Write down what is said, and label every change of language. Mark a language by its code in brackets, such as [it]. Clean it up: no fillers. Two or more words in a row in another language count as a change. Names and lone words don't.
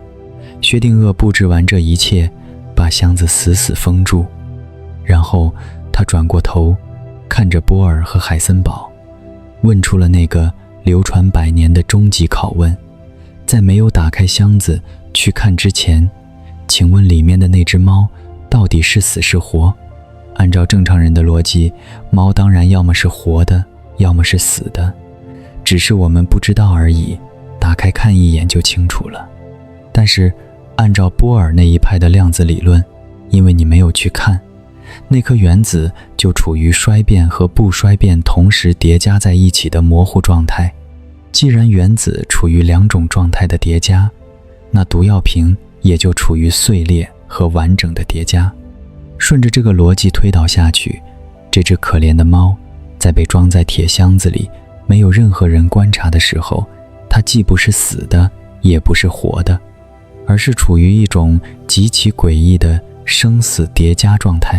[zh] 薛定諤布置完這一切，把箱子死死封住，然後他轉過頭，看着波爾和海森堡，問出了那個流傳100年的終極拷問：在沒有打開箱子去看之前，請問裡面的那隻貓到底是死是活？按照正常人的邏輯，貓當然要麼是活的，要麼是死的，只是我們不知道而已，打開看一眼就清楚了。但是按照波尔那一派的量子理論，因為你沒有去看，那顆原子就處於衰變和不衰变同時疊加在一起的模糊狀態。既然原子處於2種狀態的疊加，那毒藥瓶也就處於碎裂和完整的疊加。順着這個邏輯推導下去，這只可憐的貓在被裝在鐵箱子裡，沒有任何人觀察的時候，它既不是死的，也不是活的，而是處於一種極其詭異的生死疊加狀態。